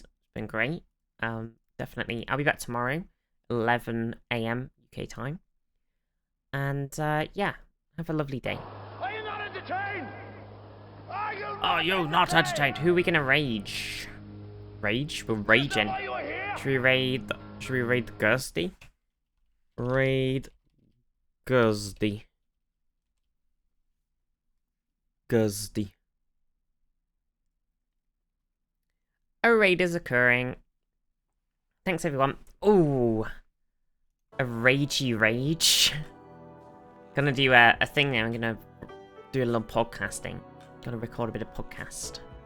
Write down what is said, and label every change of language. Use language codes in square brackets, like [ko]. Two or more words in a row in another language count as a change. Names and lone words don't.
[en] It's been great. Definitely. I'll be back tomorrow, 11 AM UK time. And yeah, have a lovely day. Are you not entertained? Oh, you're not entertained. Who are we gonna rage? Rage? We're raging. Should we raid Gursty? Raid Gursty. Gursty. A raid is occurring. Thanks, everyone. Ooh. A ragey rage. Gonna do a thing now. I'm gonna do a little podcasting. Gonna record a bit of podcast.